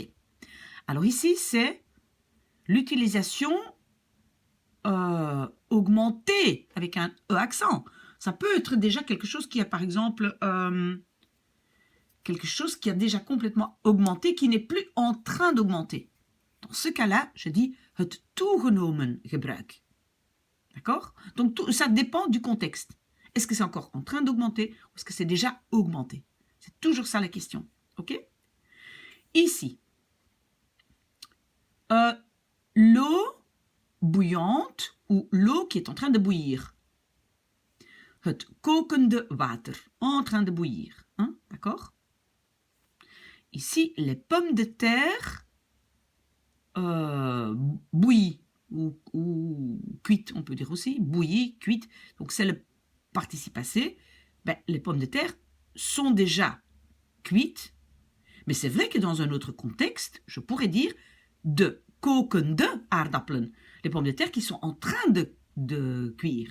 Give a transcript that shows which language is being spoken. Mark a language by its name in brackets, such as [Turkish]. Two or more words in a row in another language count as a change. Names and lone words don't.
[French] Alors ici, c'est l'utilisation augmentée avec un E accent. Ça peut être déjà quelque chose qui a, par exemple, quelque chose qui a déjà complètement augmenté, qui n'est plus en train d'augmenter. Dans ce cas-là, je dis [Dutch] het toegenomen gebruik. [French] D'accord? Donc, ça dépend du contexte. Est-ce que c'est encore en train d'augmenter ou est-ce que c'est déjà augmenté? C'est toujours ça la question. Ok? Ici, l'eau bouillante ou l'eau qui est en train de bouillir. [Dutch] Het kokende water, [French] en train de bouillir. Hein? D'accord? Ici, les pommes de terre bouillies ou cuites, on peut dire aussi, bouillies, cuites. Donc, c'est le participe passé. Ben, les pommes de terre sont déjà cuites, mais c'est vrai que dans un autre contexte, je pourrais dire [Dutch] de kokende aardappelen, [French] les pommes de terre qui sont en train de cuire.